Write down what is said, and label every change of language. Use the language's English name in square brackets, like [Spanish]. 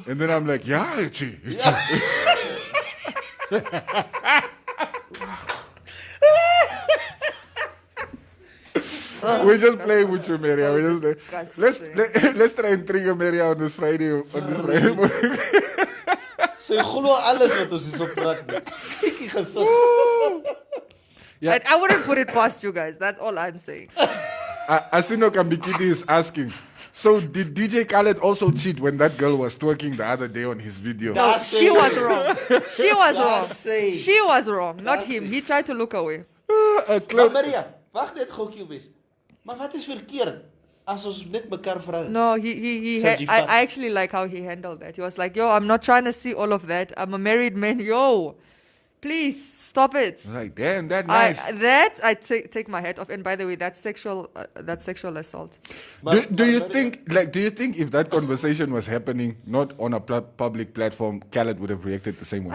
[English] And then I'm like, yeah, it's We're just playing with you, Maria. Let's try and trigger Maria on this Friday morning. [Afrikaans] So jy glo alles wat ons hier so praat nie. Kyk jy gesig. [English] Yeah. I wouldn't put it past you guys. That's all I'm saying. Asino Kambikiti is asking, so did DJ Khaled also cheat when that girl was twerking the other day on his video? No, she was wrong. She was wrong. Not him. He tried to look away. [Afrikaans] Maria, wag net gou Cubase. Maar wat is verkeerd as ons net mekaar vra? [English] No, I actually like how he handled that. He was like, yo, I'm not trying to see all of that. I'm a married man. Yo, please stop it. Like, damn, that's nice. I take my hat off. And by the way, that's sexual assault. Do you think if that conversation was happening not on a public platform, Khaled would have reacted the same way?